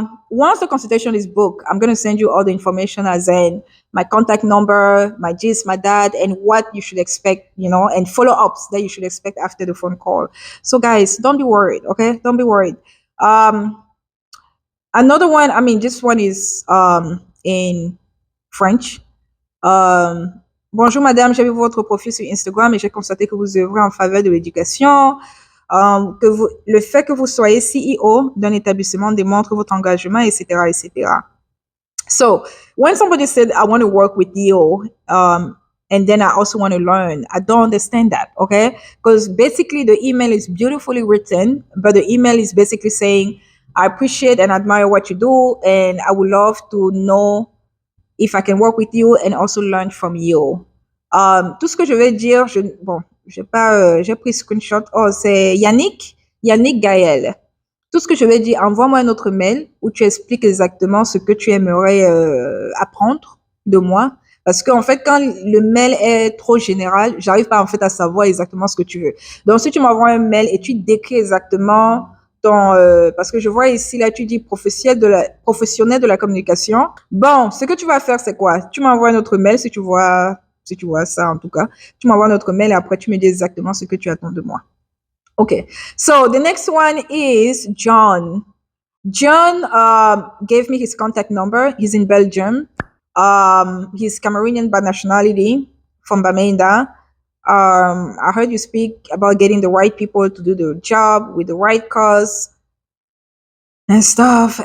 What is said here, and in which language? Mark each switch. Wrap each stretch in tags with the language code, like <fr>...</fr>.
<en>Once the consultation is booked, I'm going to send you all the information, as in my contact number, my gist, my dad, and what you should expect, and follow ups that you should expect after the phone call. So, guys, don't be worried. Okay. Don't be worried. Um, Another one, I mean, this one is in French.</en> <fr>Bonjour madame, j'ai vu votre profil sur Instagram et j'ai constaté que vous œuvrez en faveur de l'éducation. Le fait que vous soyez CEO d'un établissement démontre votre engagement, etc., etc.</fr> <en>So when somebody said, I want to work with you, and then I also want to learn, I don't understand that, okay? Because basically the email is beautifully written, but the email is basically saying, I appreciate and admire what you do, and I would love to know if I can work with you and also learn from you.</en> <fr>Tout ce que je vais dire, bon, j'ai pas, j'ai pris screenshot. Oh, c'est Yannick Gaël. Tout ce que je vais dire, envoie-moi un autre mail où tu expliques exactement ce que tu aimerais apprendre de moi. Parce qu'en fait, quand le mail est trop général, j'arrive pas en fait à savoir exactement ce que tu veux. Donc, si tu m'envoies un mail et tu décris exactement parce que je vois ici, là, tu dis professionnel de la communication. Bon, ce que tu vas faire, c'est quoi? Tu m'envoies un autre mail si tu vois ça en tout cas. Tu m'envoies un autre mail et après, tu me dis exactement ce que tu attends de moi.</fr> <en>Okay. So the next one is John. John gave me his contact number. He's in Belgium. He's Cameroonian by nationality from Bamenda. I heard you speak about getting the right people to do the job with the right cause and stuff.</en>